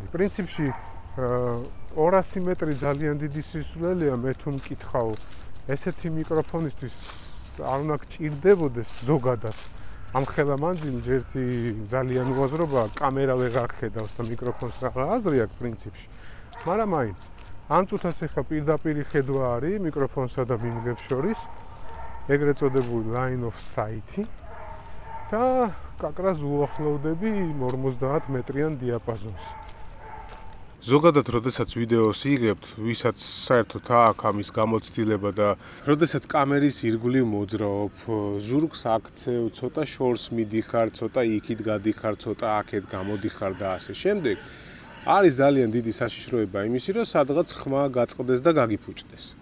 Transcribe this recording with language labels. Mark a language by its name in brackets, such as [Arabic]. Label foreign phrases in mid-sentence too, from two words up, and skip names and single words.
[Georgian] პრინციპში 200 მეტრი ძალიან დიდი სისულელეა, მე თუ მკითხავ, ესეთი მიკროფონისთვის არ უნდა გჭირდებოდეს ზოგადად. ამ ხელა მანძილი ერთი ძალიან უაზრობა, კამერა ვეღარ ხედავს და მიკროფონს რა აზრი აქვს პრინციპში. მაგრამ მაინც ამ წუთას ეხლა პირდაპირი ხედვა არის მიკროფონსა და მიმღებს შორის, ეგრეთ წოდებული [English] line of sight- [Georgian] ი და კაკრას უახლოვდები 50 მეტრიან დიაპაზონს. ზოგადად, როდესაც ვიდეოს იღებთ, ვისაც საერთოდ აქვს ამის გამოცდილება და როდესაც კამერის ირგვლივ მოძრაობ, ზურგს აქცევ, ცოტა შორს მიდიხარ, ცოტა იქით გადიხარ, ცოტა აქეთ გამოდიხარ და ასე შემდეგ, არის ძალიან დიდი საშიშროება იმისი, რომ სადღაც ხმა გაწყდეს და გაგიფუჭდეს.